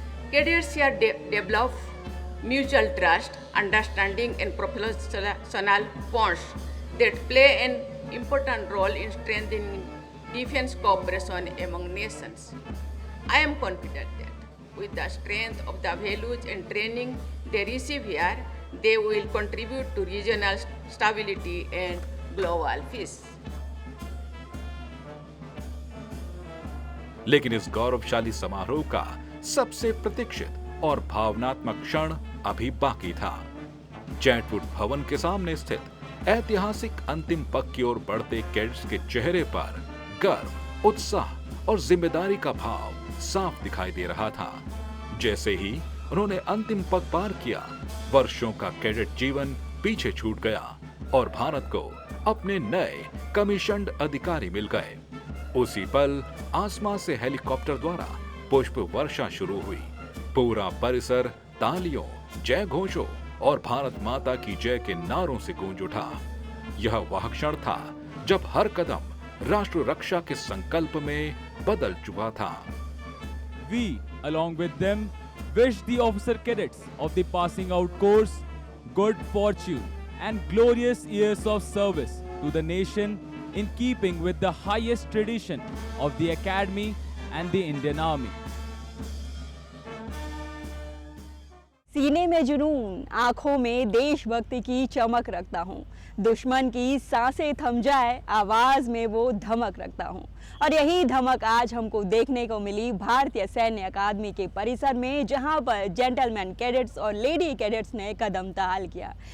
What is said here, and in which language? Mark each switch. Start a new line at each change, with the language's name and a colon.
English: Cadets here develop mutual trust, understanding, and professional bonds that play an important role in strengthening defense cooperation among nations. I am confident that with the strength of the values and training they receive here, they will contribute to regional stability and global peace.
Hindi: लेकिन इस गौरवशाली समारोह का सबसे प्रतीक्षित और भावनात्मक क्षण अभी बाकी था। चैटवुड भवन के सामने स्थित ऐतिहासिक अंतिम पग की ओर बढ़ते कैडेट्स के चेहरे पर गर्व, उत्साह और जिम्मेदारी का भाव साफ दिखाई दे रहा था। जैसे ही उन्होंने अंतिम पग पार किया, वर्षों का कैडेट जीवन पीछे छूट गया और भारत को अपने नए कमीशन्ड अधिकारी मिल गए। उसी पल आसमां से हेलीकॉप्टर द्वारा पुष्प वर्षा शुरू हुई। पूरा परिसर तालियों, जय घोषों और भारत माता की जय के नारों से गूंज उठा। यह वह क्षण था जब हर कदम राष्ट्र रक्षा के संकल्प में बदल चुका था।
English: We, along with them, wish the officer cadets of the passing out course good fortune and glorious years of service to the nation in keeping with the highest tradition of the Academy and the Indian Army.
Hindi: सीने में जुनून, आंखों में देशभक्ति की चमक रखता हूँ। दुश्मन की सांसें थम जाए, आवाज में वो धमक रखता हूँ। और यही धमक आज हमको देखने को मिली भारतीय सैन्य अकादमी के परिसर में, जहां पर जेंटलमैन कैडेट्स और लेडी कैडेट्स ने कदम ताल किया।